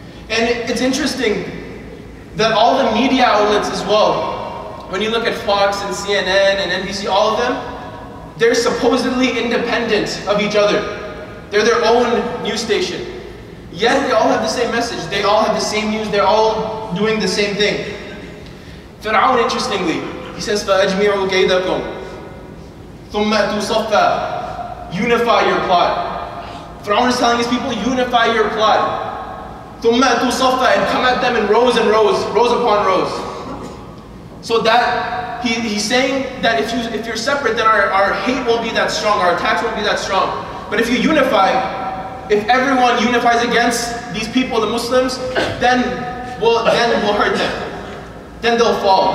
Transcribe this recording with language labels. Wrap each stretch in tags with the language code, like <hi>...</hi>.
<en>And it's interesting that all the media outlets as well, when you look at Fox and CNN and NBC, all of them, they're supposedly independent of each other. They're their own news station. Yet they all have the same message. They all have the same news. They're all doing the same thing. Fir'aun, interestingly, he says,</en> <ar>فَأَجْمِعُوا كَيْدَكُمْ ثُمَّ أَتُوا صَفًّا.</ar> <en>Unify your plot. Fir'aun is telling his people, unify your plot.</en> <ar>ثُمَّ أَتُوا صَفًّا.</ar> <en>And come at them in rows and rows, rows upon rows. So that, he's saying that if you're separate, then our hate won't be that strong, our attacks won't be that strong. But if you unify, if everyone unifies against these people, the Muslims, then we'll hurt them. Then they'll fall.</en>